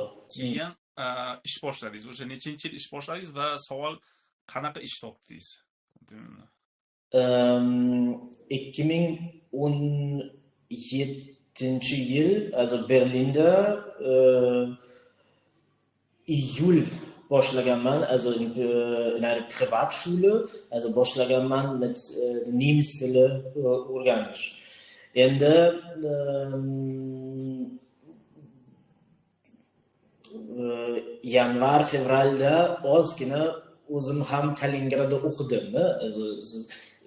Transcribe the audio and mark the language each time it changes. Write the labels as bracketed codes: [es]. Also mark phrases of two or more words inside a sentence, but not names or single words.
[uz] Keyin ish boshladingiz. O'sha nechinchi yil ish boshladingiz va savol qanaqa ish topdingiz? 2017-yil, Berlinda iyul boshlaganman, [de] in einer Privatschule, [uz] boshlaganman mit nemis tili o'rganish. Endi yanvar, fevralda ozgina o'zim ham Kaliningradda o'qidim.